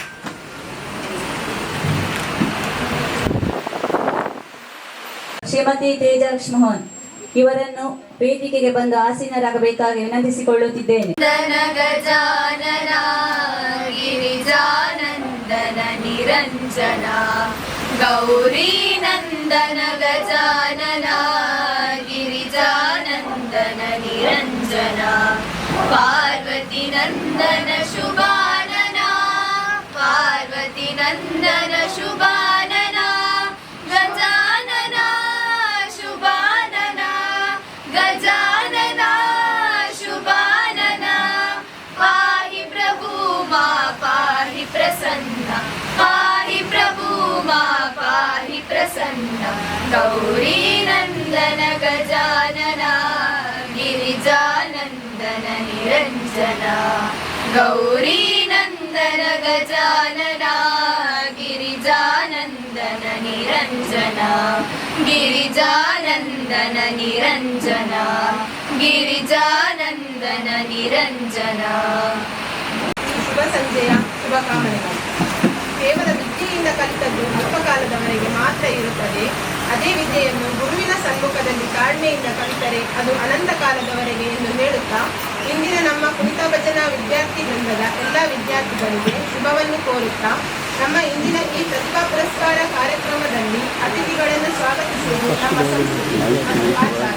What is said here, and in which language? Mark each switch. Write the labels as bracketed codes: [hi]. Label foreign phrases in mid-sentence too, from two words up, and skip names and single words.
[kn] ಶ್ರೀಮತಿ ತೇಜಾಕ್ಷ್ ಮೋಹನ್ ಇವರನ್ನು ವೇದಿಕೆಗೆ ಬಂದು ಆಸೀನರಾಗಬೇಕಾಗಿ ವಿನಂತಿಸಿಕೊಳ್ಳುತ್ತಿದ್ದೇನೆ. [sa] ನಿರಂಜನ ಗೌರಿ ನಂದನ ಗಜಾನನ ಗಿರಿಜಾನಂದನ ನಿರಂಜನ ಪಾರ್ವತಿ ನಂದನ ಶುಭಾನನ ಪಾರ್ವತಿ ನಂದನ ಶುಭಾನನ ಗಜಾನನ ಶುಭಾನನ ಗಜಾನನ ಶುಭಾನನ ಪಾಹಿ ಪ್ರಭು ಮಾ ಪಾಹಿ ಪ್ರಸನ್ನ ಪಾಹಿ ಪ್ರಭು ಮಾ ಪಾಹಿ ಪ್ರಸನ್ನ ಗೌರಿ ನಂದನ ಗಜಾನನ ಗಿರಿಜಾನಂದನ ನಿರಂಜನ ಗೌರಿ ನಂದನ ಗಜಾನನ ಗಿರಿಜಾನಂದನ ನಿರಂಜನ ಗಿರಿಜಾನಂದನ ನಿರಂಜನ ಗಿರಿಜಾನಂದನ ನಿರಂಜನ. [kn] ಶುಭ ಸಂಜೆಯ ಶುಭಕಾಮನೆಗಳು. ಕೇವಲ ವಿದ್ಯೆಯಿಂದ ಕಲಿತದ್ದು ಅಲ್ಪಕಾಲದವರೆಗೆ ಮಾತ್ರ ಇರುತ್ತದೆ. ಅದೇ ವಿದ್ಯೆಯನ್ನು ಗುರುವಿನ ಸಮ್ಮುಖದಲ್ಲಿ ತಾಳ್ಮೆಯಿಂದ ಕಲಿತರೆ ಅದು ಅನಂತ ಕಾಲದವರೆಗೆ ಎಂದು ಹೇಳುತ್ತಾ ಇಂದಿನ ನಮ್ಮ ಕುಣಿತಾ ಭಜನಾ ವಿದ್ಯಾರ್ಥಿ ವೃಂದದ ಎಲ್ಲ ವಿದ್ಯಾರ್ಥಿಗಳಿಗೆ ಶುಭವನ್ನು ಕೋರುತ್ತಾ ನಮ್ಮ ಇಂದಿನ ಈ ಪ್ರತಿಭಾ ಪುರಸ್ಕಾರ ಕಾರ್ಯಕ್ರಮದಲ್ಲಿ ಅತಿಥಿಗಳನ್ನು ಸ್ವಾಗತಿಸುವುದು ನಮ್ಮ ಸಂಸ್ಕೃತಿ ಮತ್ತು ಆಚಾರ.